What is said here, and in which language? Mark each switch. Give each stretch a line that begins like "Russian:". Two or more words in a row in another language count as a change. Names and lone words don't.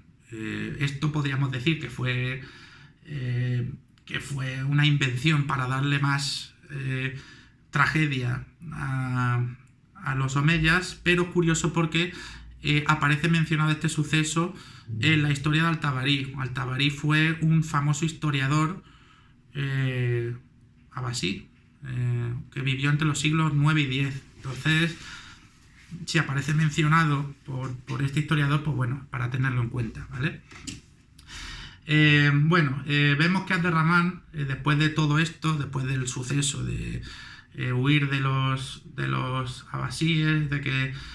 Spanish: Esto podríamos decir que fue una invención para darle más tragedia a los omeyas, pero es curioso porque aparece mencionado este suceso en la historia de Al-Tabari. Al-Tabari fue un famoso historiador abasí que vivió entre los siglos 9 y 10. Entonces, si aparece mencionado por este historiador, pues bueno, para tenerlo en cuenta, ¿vale? Vemos que Abderramán, después de todo esto, después del suceso de huir de los abasíes, de que